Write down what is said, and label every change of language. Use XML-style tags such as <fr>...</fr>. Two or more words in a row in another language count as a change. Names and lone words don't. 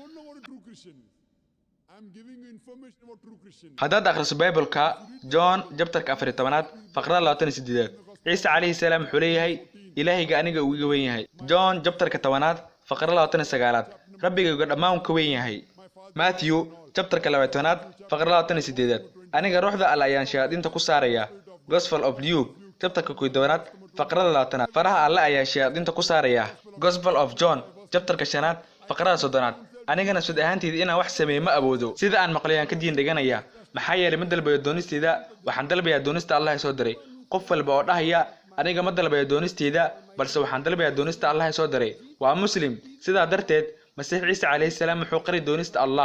<so>haddaad akhriso Bible-ka John chapter 14 faqrada 28, Ciise</so> <ar>عليه السلام</ar> <so>wuxuu leeyahay Ilaahayga aniga uu iga weyn yahay. John chapter 10 faqrada 29, Rabbigayga dhammaan ka weyn yahay. Matthew chapter 20 faqrada 28, aniga ruuxda Alle ayaan shayaadiinta ku saaraya. Gospel of Luke chapter 1 faqrada 20, faraha Alle ayaa shayaadiinta ku saaraya. Gospel of John chapter 5 faqrada 30, anigana sud ahaanteed inaan wax sameeyo ma awoodo. sida aan maqlayaan ka diin dhiganaya, maxaa yeelay ma dalbayo doonisteeda, waxaan dalbayaa doonista Allah soo diray. qof walba oo dhahaya aniga ma dalbayo doonisteeda, balse waxaan dalbayaa doonista Allah soo diray waa muslim. sidaa darteed Masiix Ciise</so> <ar>عليه السلام</ar> <so>wuxuu qari doonista Allah.</so>